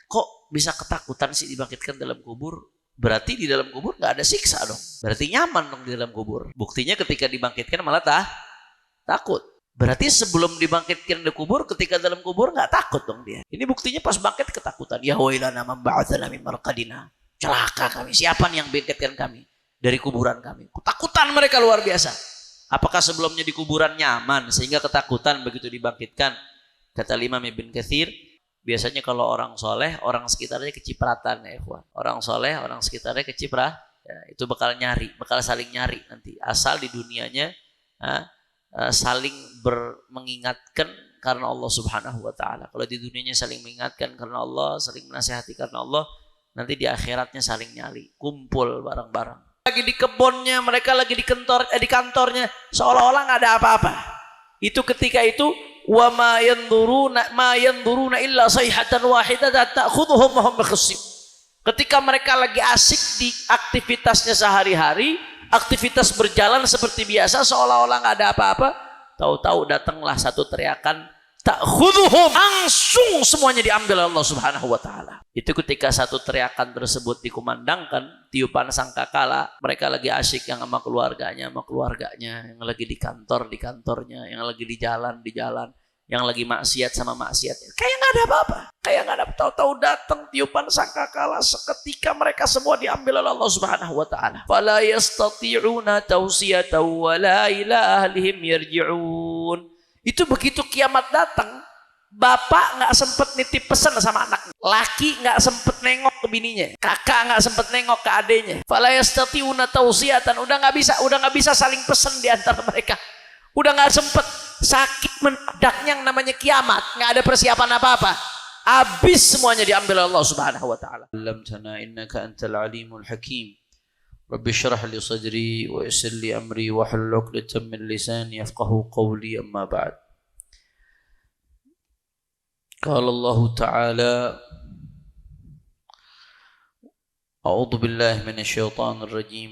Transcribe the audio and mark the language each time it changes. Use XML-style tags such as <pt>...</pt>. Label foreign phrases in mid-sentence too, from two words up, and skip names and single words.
<id>kok bisa ketakutan sih dibangkitkan dalam kubur? Berarti di dalam kubur nggak ada siksa dong. Berarti nyaman dong di dalam kubur. Buktinya ketika dibangkitkan malah takut. Berarti sebelum dibangkitkan di kubur, ketika dalam kubur nggak takut dong dia. Ini buktinya pas bangkit ketakutan.</id> <ar>يا ويلنا من بعثنا من مرقدنا.</ar> <id>Celaka kami. Siapa yang bangkitkan kami dari kuburan kami? Ketakutan mereka luar biasa. Apakah sebelumnya di kuburan nyaman sehingga ketakutan begitu dibangkitkan? Kata Imam Ibn Katsir, biasanya kalau orang soleh, orang sekitarnya kecipratan ya ikhwan. Orang soleh, orang sekitarnya keciprah, ya, itu bakal saling nyari nanti. Asal di dunianya saling mengingatkan karena Allah</id> <ar>سبحانه وتعالى.</ar> <id>Kalau di dunianya saling mengingatkan karena Allah, saling menasihati karena Allah, nanti di akhiratnya saling nyali, kumpul bareng-bareng. Lagi di kebunnya, mereka lagi di kantornya, seolah-olah nggak ada apa-apa. Itu ketika itu</id> <ar>وما ينظرون إلا صيحة واحدة تأخذهم وهم يخصمون.</ar> <id>Ketika mereka lagi asik di aktivitasnya sehari-hari, aktivitas berjalan seperti biasa seolah-olah nggak ada apa-apa, tahu-tahu datanglah satu teriakan, ta'khudhuhum, langsung semuanya diambil Allah</id> <ar>سبحانه وتعالى.</ar> <id>Itu ketika satu teriakan tersebut dikumandangkan, tiupan sangkakala, mereka lagi asik yang sama keluarganya, yang lagi di kantornya, yang lagi di jalan, yang lagi maksiat sama maksiatnya. Kayak nggak ada apa-apa. Kayak nggak ada, tahu-tahu datang tiupan sangkakala, seketika mereka semua diambil oleh Allah</id> <ar>سبحانه وتعالى. فلا يستطيعون توصية ولا إلى أهلهم يرجعون.</ar> <id>Itu begitu kiamat datang, bapak nggak sempet nitip pesan sama anaknya, laki nggak sempet nengok ke bininya, kakak nggak sempet nengok ke adenya.</id> <ar>فلا يستطيعون توصية,</ar> <id>udah nggak bisa saling pesan di antara mereka. Udah nggak sempet, sakit mendaknya yang namanya kiamat, nggak ada persiapan apa-apa, habis semuanya diambil Allah</id> <ar>سبحانه وتعالى. علمتنا إنك أنت العليم الحكيم رب اشرح لي صدري ويسر لي أمري واحلل عقدة من لساني يفقهوا قولي أما بعد. قال الله تعالى أعوذ بالله من الشيطان الرجيم.</ar>